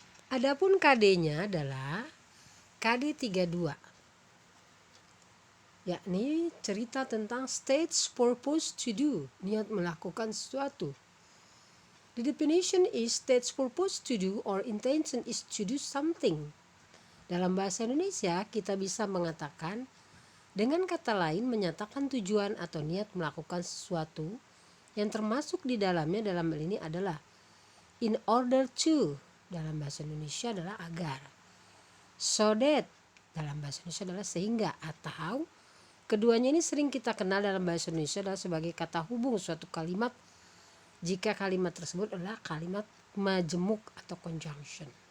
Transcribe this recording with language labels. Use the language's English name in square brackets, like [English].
[Indonesian] Adapun KD-nya adalah KD 32, yakni cerita tentang [English] state's purpose to do, [Indonesian] niat melakukan sesuatu. [English] The definition is state's purpose to do or intention is to do something. [Indonesian] Dalam bahasa Indonesia kita bisa mengatakan dengan kata lain menyatakan tujuan atau niat melakukan sesuatu yang termasuk di dalamnya dalam hal ini adalah in order to, dalam bahasa Indonesia adalah agar, so that dalam bahasa Indonesia adalah sehingga, atau keduanya ini sering kita kenal dalam bahasa Indonesia adalah sebagai kata hubung suatu kalimat jika kalimat tersebut adalah kalimat majemuk atau conjunction.